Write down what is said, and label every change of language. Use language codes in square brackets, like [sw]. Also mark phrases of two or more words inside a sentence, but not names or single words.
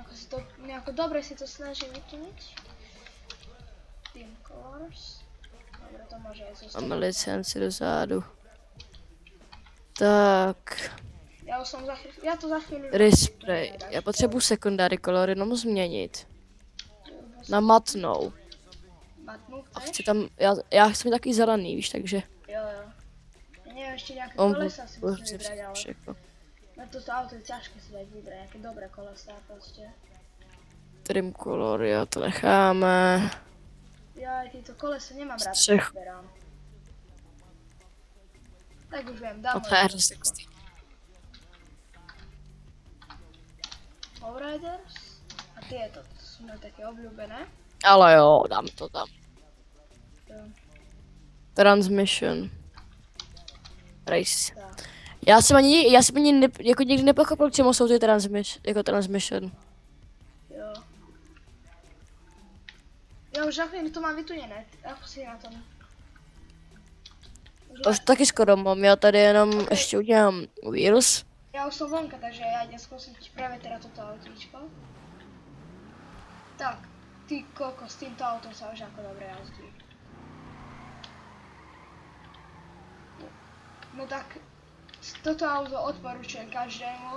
[sk] Nejako dobre si to snažím vytuniť. Colors. Dobre, to môže aj zostať. [cs] Máme licenci dozadu. Tak. Já to za chvíli... Respray. Já potřebuji [en] secondary color [cs] jenom změnit. Na matnou. Matnu A chceš? chci tam, já chci mít takový zelený, víš, takže. Jo. [sk] Ja neviem, ešte nejaké [cs] On [sk] kolesa si musím [cs] chce [sk] vybrať, ale [cs] všechno. [sk] na toto auto je ťažké si dať vybrať, nejaké dobré kolesá proste. [en] Trim color, [cs] jo, to necháme. [sk] Ja aj tieto kolesa nemám rád, [cs] Střech. [sk] keď vyberám. Tak už viem, [cs] A dám to je hrozně hustý. Lowriders. [sk] A tieto, to sú moje také obľúbené. [cs] Ale jo, dám to tam. Jo, [en] Transmission. Race. [cs] tak. Já jsem ani jako nikdy nepochopil, k čemu jsou ty transmission. Jo. [sk] Ja už za chvíli to mám vytunené, ako si na tom? [cs] To už taky skoro mám, já tady jenom ještě udělám vírus. [sk] Ja už som vonka, takže ja idem skúsiť práve teda toto autíčko. Tak, ty koko, s týmto autom sa už ako dobre jazdí. No tak, toto auto odporúčujem každému.